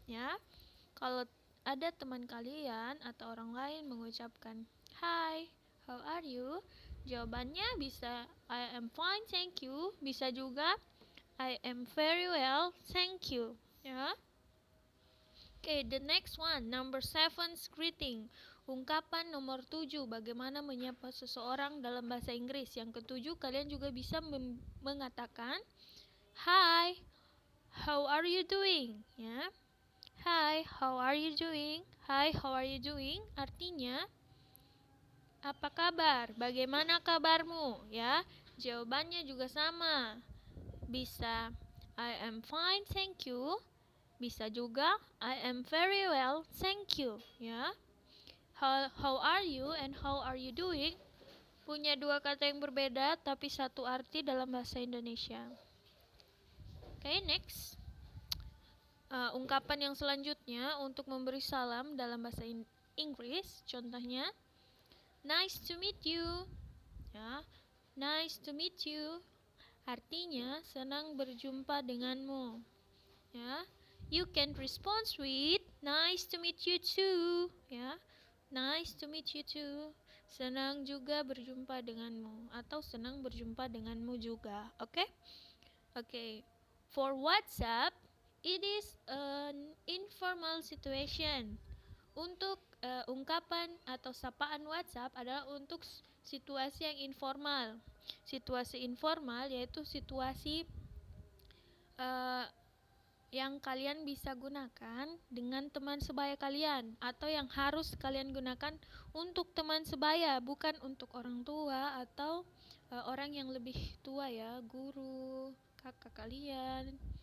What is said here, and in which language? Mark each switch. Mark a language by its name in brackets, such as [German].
[Indonesian] Ya, kalau ada teman kalian atau orang lain mengucapkan hi, [English] How are you? [Indonesian] Jawabannya bisa [English] I am fine, thank you. [Indonesian] Bisa juga [English] I am very well, thank you. Ya. Okay, the next one, number 7, greeting. [Indonesian] Ungkapan nomor 7, bagaimana menyapa seseorang dalam bahasa Inggris. Yang ketujuh, kalian juga bisa mengatakan [English] Hi, how are you doing? [Indonesian] Ya. [English] Hi, how are you doing? Hi, how are you doing? [Indonesian] Artinya, apa kabar? Bagaimana kabarmu? Ya, jawabannya juga sama. Bisa I [English] am fine, thank you. [Indonesian] Bisa juga [English] I am very well, thank you. Ya. How are you and how are you doing? [Indonesian] Punya dua kata yang berbeda tapi satu arti dalam bahasa Indonesia. [English] Okay, next. [Indonesian] Ungkapan yang selanjutnya untuk memberi salam dalam bahasa Inggris, contohnya [English] nice to meet you. [Indonesian] Ya, [English] nice to meet you. [Indonesian] Artinya senang berjumpa denganmu. [English] Ya, you can respond with nice to meet you too. Ya, nice to meet you too. [Indonesian] Senang juga berjumpa denganmu atau senang berjumpa denganmu juga. [English] Oke? Okay. For WhatsApp, it is an informal situation. [Indonesian] Untuk ungkapan atau sapaan WhatsApp adalah untuk situasi yang informal. Situasi informal yaitu situasi yang kalian bisa gunakan dengan teman sebaya kalian atau yang harus kalian gunakan untuk teman sebaya, bukan untuk orang tua atau orang yang lebih tua ya, guru, kakak kalian.